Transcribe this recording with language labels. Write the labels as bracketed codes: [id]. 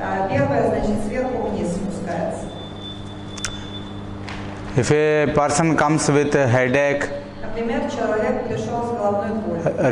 [ru] Первое, значит, сверху вниз спускается. [en] If a person comes with a headache, [ru] Например, человек пришел с головной болью,